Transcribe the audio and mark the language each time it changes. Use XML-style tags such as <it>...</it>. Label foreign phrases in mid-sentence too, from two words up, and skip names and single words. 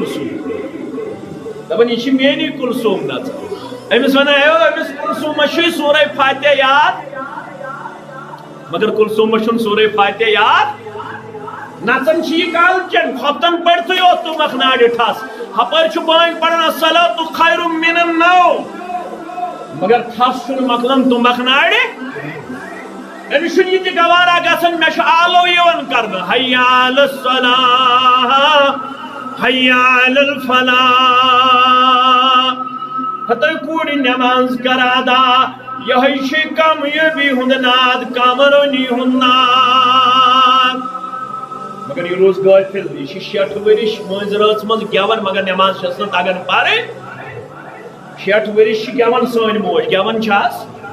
<ks>کُلسوٗم دپان یہِ چھِ میٛٲنی کُلسوٗم نژان أمِس ونان ہے أمِس کُلسوٗمس چھُے سورے فاتحہ یاد مگر کُلسوٗمس چھُنہٕ سورے فاتحہ یاد نژان چھ یہ کالچن خۄفتن پٔرتھٕے یوت تہٕ مۄکھناڑِ ٹھس ہپٲرۍ چھُ بٲنۍ پران</ks> <ar>الصلاۃ خیر من النوم</ar> <ks>مگر ٹھس چھُنہٕ مۄکلان تہٕ مۄکھناڑِ أمِس چھُنہٕ یہِ تہِ گوارا گژھان مےٚ چھُ آلو یِوان کرنہٕ</ks> <ar>حی علی الصلاۃ حی علی الفلاح</ar> <ks>ہتٲے کوٗرِ نٮ۪ماز کر ادا یہے چھِ کامیٲبی ہُنٛد ناد کامرٲنی ہُنٛد ناد مگر یہ روز غافل یہ 60 ورش مز رٲژ منٛز گٮ۪وان مگر نٮ۪ماز چھس نہٕ تگان پرٕنۍ 60 ورش چھِ گٮ۪وان سٲنۍ موج گٮ۪وان چھس</ks>